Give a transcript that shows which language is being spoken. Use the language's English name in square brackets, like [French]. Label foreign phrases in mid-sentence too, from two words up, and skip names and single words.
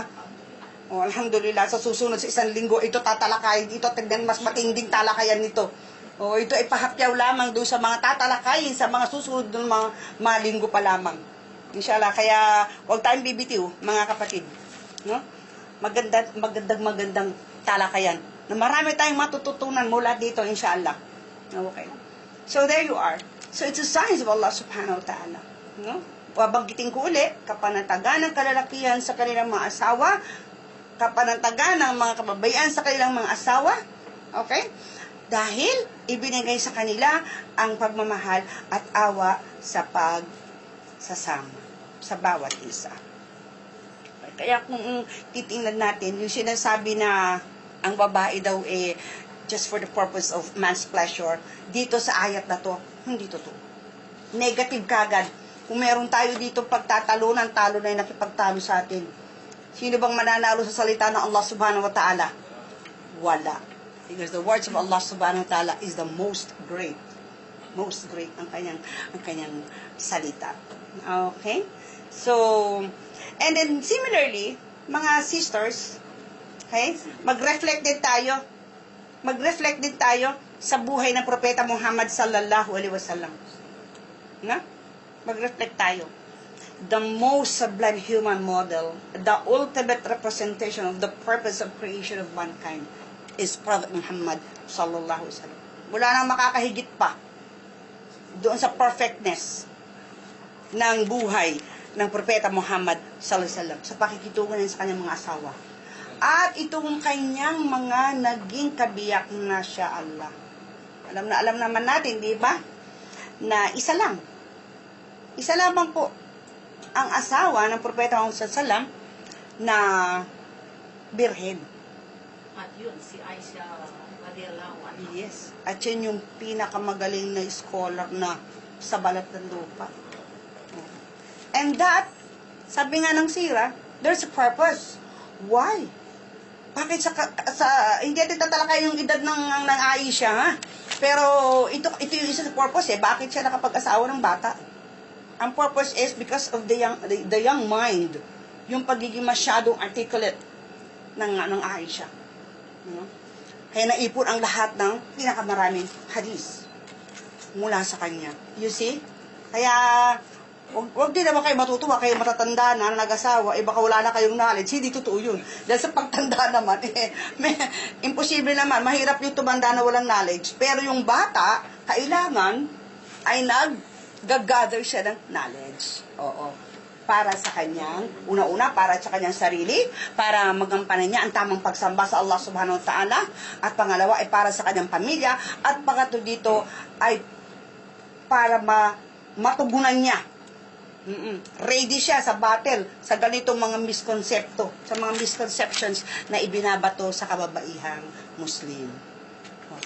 [Filipino] O, alhamdulillah, sa susunod sa isang linggo, ito tatalakayin, ito tignan mas matinding talakayan nito. O, ito ay pahapyaw lamang doon sa mga tatalakayin, sa mga susunod ng mga linggo pa lamang. Inshallah, kaya huwag tayong bibitiw, mga kapatid. No? Magandang talakayan. Na marami tayong matututunan mula dito, inshallah. [English] Okay. So, there you are. So, it's a signs of Allah [Arabic] سبحانه وتعالى. [Filipino] No? Wabanggitin ko uli, kapanatagan ng kalalakihan sa kanilang mga asawa, kapanatagan ng mga kababayan sa kanilang mga asawa, okay? Dahil, ibinigay sa kanila ang pagmamahal at awa sa pagsasama sa bawat isa. Kaya kung titingnan natin, yung sinasabi na ang babae daw [English] just for the purpose of man's pleasure, [Filipino] dito sa ayat na to, hindi totoo. Negative kagad. Kung meron tayo dito pagtatalunan, talo na yung nakipagtalo sa atin. Sino bang mananalo sa salita ng Allah [Arabic] سبحانه وتعالى? [Filipino] Wala. [English] Because the words of Allah [Arabic] سبحانه وتعالى [English] is the most great. Most great [Filipino] ang kanyang salita. [English] Okay? So, and then similarly, [Filipino] mga sisters, okay? Mag-reflect din tayo sa buhay ng Propeta Muhammad [Arabic] صلى الله عليه وسلم. [Filipino] Na? Mag-reflect tayo. [English] The most sublime human model, the ultimate representation of the purpose of creation of mankind is Prophet Muhammad [Arabic] صلى الله عليه وسلم. [Filipino] Wala nang makakahigit pa doon sa perfectness ng buhay ng Propeta Muhammad [Arabic] صلى الله عليه وسلم [Filipino] sa pakikitungan niya sa kanyang mga asawa. At itong kanyang mga naging kabiyak na siya Allah. Alam naman natin, di ba? Na isa lamang po ang asawa ng Propeta Muhammad [Arabic] صلى الله عليه وسلم [Filipino] na birhen. At yun, si Aisha [Arabic] رضي الله عنها. [English] Yes. [Filipino] At yun yung pinakamagaling na scholar na sa balat ng lupa. [English] And that, [Filipino] sabi nga ng sira, [English] there's a purpose. Why? [Filipino] Bakit hindi natin tatalakay yung edad ng Aisha, ha? Pero ito yung isa sa purpose, bakit siya nakapag-asawa ng bata? [English] Ang purpose is because of the young mind, [Filipino] yung pagiging masyadong articulate ng Aisha. Kaya naipon ang lahat ng pinakamaraming hadis mula sa kanya. [English] You see? [Filipino] Kaya, wag din naman kayo matutuwa, kayo matatanda na nag-asawa, baka wala na kayong knowledge. Hindi totoo yun. Dahil sa pagtanda naman, imposible naman, mahirap yung tumanda na walang knowledge. Pero yung bata, kailangan ay nag-gather siya ng knowledge. Oo. Para sa kanyang, una-una, para sa kanyang sarili, para magampanan niya ang tamang pagsamba sa Allah [Arabic] سبحانه وتعالى, [Filipino] at pangalawa ay para sa kanyang pamilya, at pangatlo dito ay para matugunan niya. Ready siya sa battle, sa ganitong mga sa mga misconceptions na ibinabato sa kababaihang Muslim.